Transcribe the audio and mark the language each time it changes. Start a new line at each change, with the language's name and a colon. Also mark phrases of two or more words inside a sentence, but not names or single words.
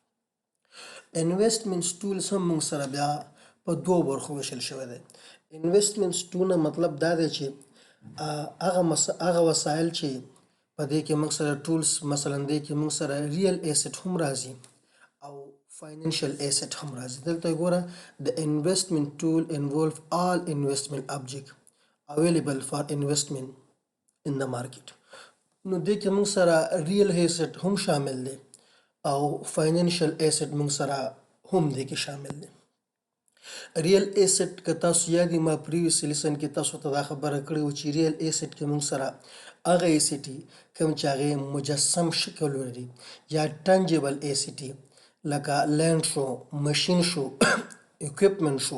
English: investment tools
Pashto: هم موږ سره بیا په دوو برخو ویشل شوی دی. انویسټمنټ ټولونه مطلب دا دی چې هغه وسایل چې په دې کې موږ سره ټولز مثلا دې کې موږ سره
English: real asset
Pashto: هم راځي او
English: financial asset
Pashto: هم راځي. دلته ګوره د
English: investment tool involve all investment object available for investment in the market.
Pashto: نو دې کې موږ سره
English: real asset
Pashto: هم شامل دی او
English: financial asset
Pashto: موږ سره هم دې کې شامل دی.
English: real asset
Pashto: که تاسو یاد ما
English: previous lesson
Pashto: کې تاسو ته دا خبره کړې وه چې
English: real asset
Pashto: کې موږ سره هغه ایسټ کوم چې هغې مجسم شکل ولري یا
English: tangible asset
Pashto: لکه لینډ شو، مشین شو، اکوپمنټ شو.